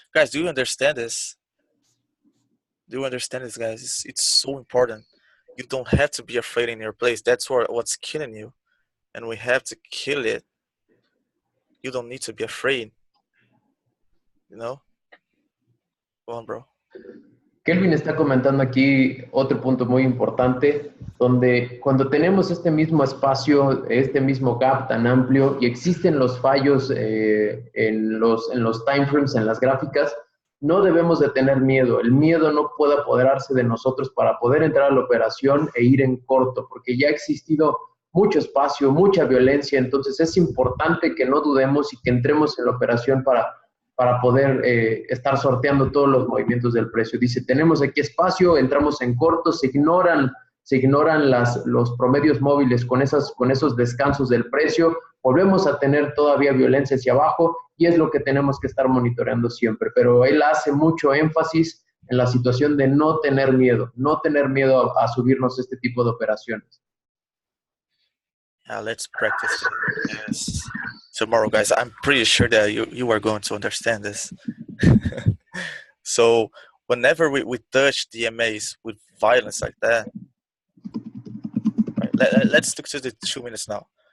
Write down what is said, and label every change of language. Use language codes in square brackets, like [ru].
[en] Guys, do you understand this? Do you understand this, guys? It's so important. You don't have to be afraid in your place. That's what's killing you. And we have to kill it. You don't need to be afraid. You know? Go on, bro. [es] Kelvin está comentando aquí otro punto muy importante, donde cuando tenemos este mismo espacio, este mismo gap tan amplio y existen los fallos en los timeframes, en las gráficas, no debemos de tener miedo. El miedo no puede apoderarse de nosotros para poder entrar a la operación e ir en corto, porque ya ha existido mucho espacio, mucha violencia, entonces es importante que no dudemos y que entremos en la operación para poder estar sorteando todos los movimientos del precio. Dice, tenemos aquí espacio, entramos en corto, se ignoran los promedios móviles con esos descansos del precio, volvemos a tener todavía violencia hacia abajo y es lo que tenemos que estar monitoreando siempre. Pero él hace mucho énfasis en la situación de no tener miedo a subirnos este tipo de operaciones. [en] Let's practice this tomorrow, guys. I'm pretty sure that you are going to understand this. So whenever we touch DMAs with violence like that, right, let's stick to the 2 minutes now.